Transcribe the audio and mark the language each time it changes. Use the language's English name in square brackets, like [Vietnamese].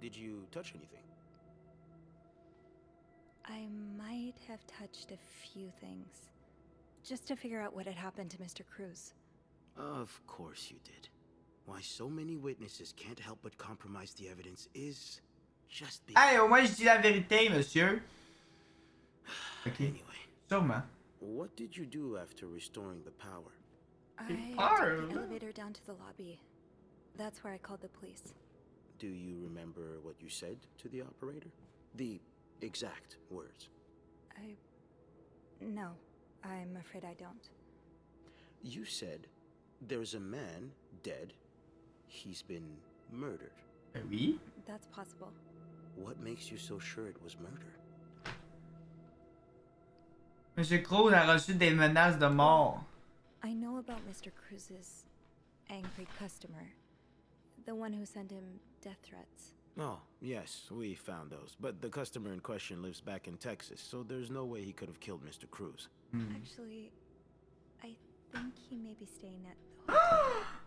[English] Did you touch anything? I might have touched a few things. Just to figure out what had happened to Mr. Cruz. Of course you did. Why so many witnesses can't help but compromise the evidence is just [French] Hey, au moins je dis la vérité, monsieur. [English] Ok. Anyway, [French] Sûrement. [English] what did you do after restoring the power? I took are. the elevator down to the lobby. That's where I called the police. Do you remember what you said to the operator? The exact words. No, I'm afraid I don't. You said there's a man dead. He's been murdered. [French] Ben oui. [English] That's possible. What makes you so sure it was murder? [French] Monsieur Cruz a reçu des menaces de mort. [English] I know about Mr. Cruz's angry customer. The one who sent him death threats. Oh, yes, we found those. But the customer in question lives back in Texas, so there's no way he could have killed Mr. Cruz. Actually, I think he may be staying at the hotel.